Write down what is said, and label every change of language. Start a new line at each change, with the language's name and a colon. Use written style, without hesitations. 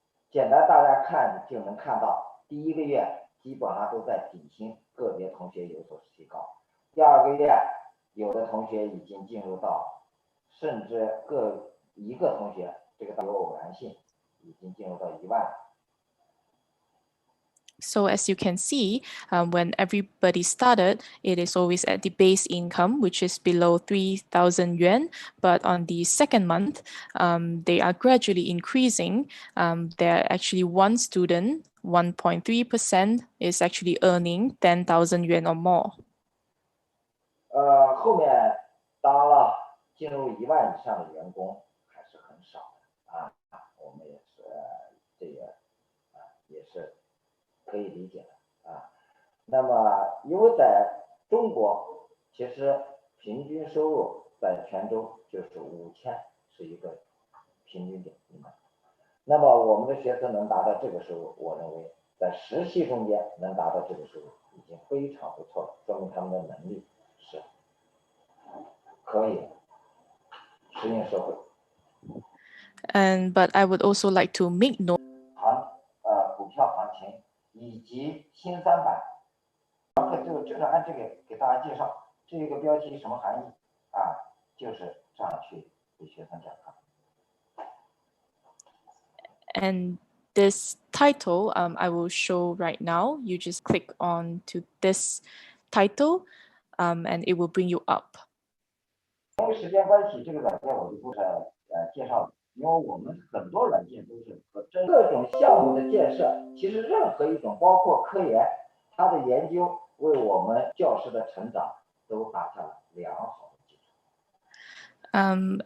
Chinese: 简单大家看就能看到，第1个月基本上都在底薪，个别同学有所提高。第2个月，有的同学已经进入到，甚至一个同学，这个有偶然性，已经进入到1万。
English: So as you can see, when everybody started, it is always at the base income, which is below 3,000 yuan. But on the second month, they are gradually increasing. There are actually one student, 1.3%, is actually earning 10,000 yuan or more.
Chinese: 后面当然了，进入1万以上的员工还是很少的我们也是这个也是可以理解的那么因为在中国，其实平均收入在全州就是5000，是一个平均点。那么我们的学生能达到这个收入，我认为在实习中间能达到这个收入已经非常不错了，说明他们的能力是可以适应社会。
English: But I would also like to make note.
Chinese: 股票行情以及新300，就是按这个给大家介绍，这个标题什么含义就是这样去给学生讲课。
English: And this title, I will show right now. You just click on to this title, and it will bring you up.
Chinese: 因为时间关系，这个软件我就不介绍了，因为我们很多软件都是和各种项目的建设，其实任何一种，包括科研，它的研究为我们教师的成长都打下了良好的基础。